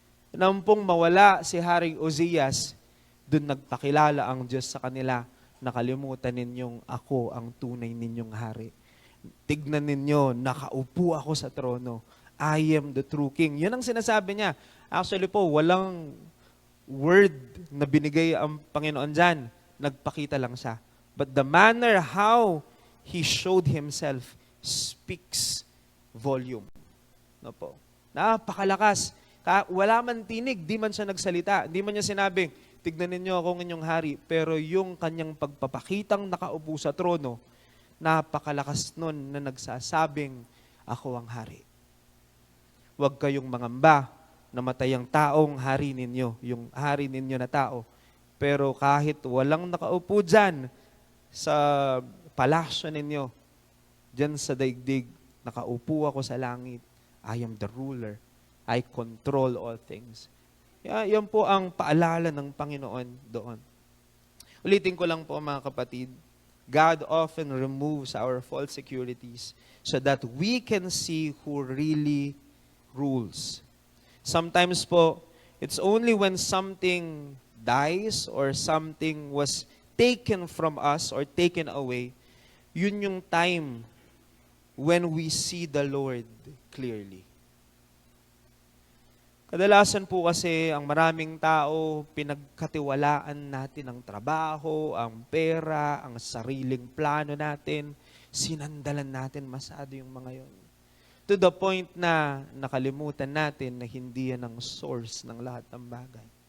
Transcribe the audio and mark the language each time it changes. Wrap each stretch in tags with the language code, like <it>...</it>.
<tl>Nang pong mawala si Haring Ozias, doon nagpakilala ang Diyos sa kanila, nakalimutan ninyong ako ang tunay ninyong hari. Tignan ninyo, nakaupo ako sa trono.</tl> <en>I am the true king.</en> <tl>Yun ang sinasabi niya. Actually po, walang word na binigay ang Panginoon dyan. Nagpakita lang siya.</tl> <en>But the manner how He showed Himself speaks volume.</en> <tl>No po. Napakalakas. Wala man tinig, di man siya nagsalita. Di man niya sinabing, tignan ninyo ako ng inyong hari. Pero yung kanyang pagpapakitang nakaupo sa trono, napakalakas nun na nagsasabing, ako ang hari. Huwag kayong mangamba namatay ang taong hari ninyo, yung hari ninyo na tao. Pero kahit walang nakaupo dyan sa palasyo ninyo, dyan sa daigdig, nakaupo ako sa langit.</tl> <en>I am the ruler. I control all things.</en> <tl>Yan po ang paalala ng Panginoon doon. Ulitin ko lang po mga kapatid,</tl> <en>God often removes our false securities so that we can see who really rules. Sometimes po, it's only when something dies or something was taken from us or taken away,</en> <tl>yun yung</tl> <en>time when we see the Lord clearly.</en> <tl>Kadalasan po kasi ang maraming tao, pinagkatiwalaan natin ang trabaho, ang pera, ang sariling plano natin, sinandalan natin masyado yung mga yon.</tl> <en>To the point</en> <tl>na nakalimutan natin na hindi yan ang source ng lahat ng bagay.</tl>